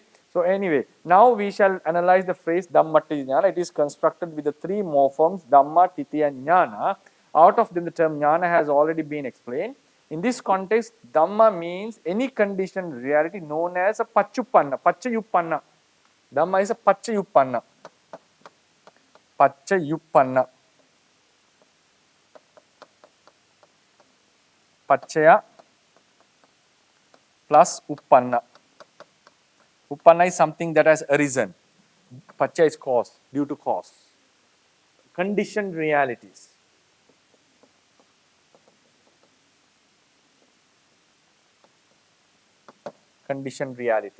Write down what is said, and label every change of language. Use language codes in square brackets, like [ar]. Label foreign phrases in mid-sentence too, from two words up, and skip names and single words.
[en] So anyway, now we shall analyze the phrase [pi] Dhammaṭṭhiti Jnana. [en] It is constructed with the three morphemes Dhamma, Titi and Jnana. Out of them the term Jnana has already been explained. In this context, Dhamma means any conditioned reality known as a Paccayuppanna. Dhamma is a Paccayuppanna. Paccayuppanna. [pi] Paccaya plus Uppanna. [en] Uppanna is something that has arisen. Paccaya is cause, due to cause. Conditioned realities. Conditioned realities.